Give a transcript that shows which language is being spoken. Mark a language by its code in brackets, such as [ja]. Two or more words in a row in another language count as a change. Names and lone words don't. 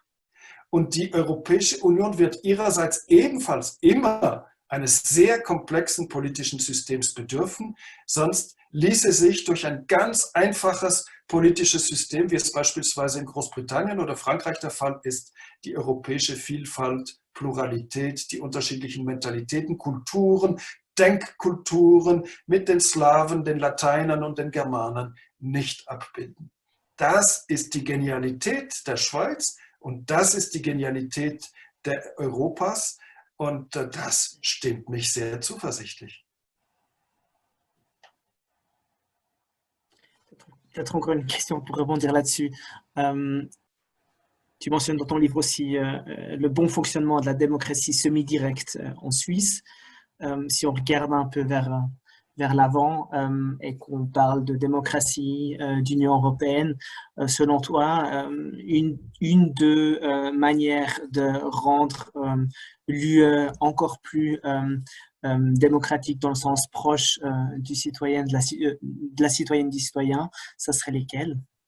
[de] Und die Europäische Union wird ihrerseits ebenfalls immer eines sehr komplexen politischen Systems bedürfen, sonst ließe sich durch ein ganz einfaches politisches System, wie es beispielsweise in Großbritannien oder Frankreich der Fall ist, die europäische Vielfalt, Pluralität, die unterschiedlichen Mentalitäten, Kulturen, Denkkulturen mit den Slawen, den Lateinern und den Germanern nicht abbilden. Das ist die Genialität der Schweiz und das ist die Genialität der Europas und das stimmt mich sehr zuversichtlich. [fr] Peut-être encore une question pour rebondir là-dessus. Tu mentionnes dans ton livre aussi le bon fonctionnement de la démocratie semi-directe en Suisse. Si on regarde un peu vers l'avant et qu'on parle de démocratie, d'Union européenne, selon toi, une des manières de rendre l'UE encore plus démocratique dans le sens proche du citoyen, de la citoyenne du citoyen, ça serait lesquelles?